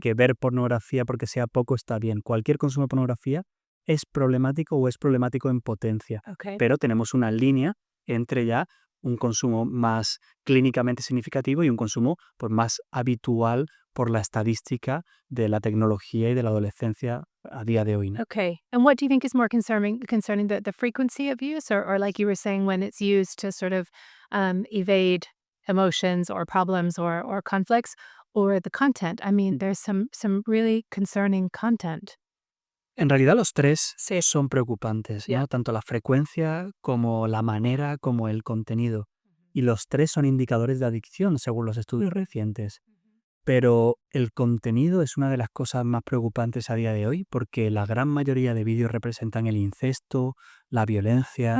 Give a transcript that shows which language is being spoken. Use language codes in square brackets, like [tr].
[es] que ver pornografía porque sea poco está bien. Cualquier consumo de pornografía es problemático o es problemático en potencia, [en] Okay. [es] pero tenemos una línea entre ya un consumo más clínicamente significativo y un consumo pues, más habitual por la estadística de la tecnología y de la adolescencia a día de hoy, ¿no? [en] Okay. And what do you think is more concerning the frequency of use or like you were saying when it's used to sort of evade emotions or problems or conflicts or the content? I mean, there's some really concerning content. [es] En realidad los tres son preocupantes, [en] Yeah. [es] ¿no? Tanto la frecuencia como la manera como el contenido. Y los tres son indicadores de adicción según los estudios recientes. Pero el contenido es una de las cosas más preocupantes a día de hoy porque la gran mayoría de vídeos representan el incesto, la violencia,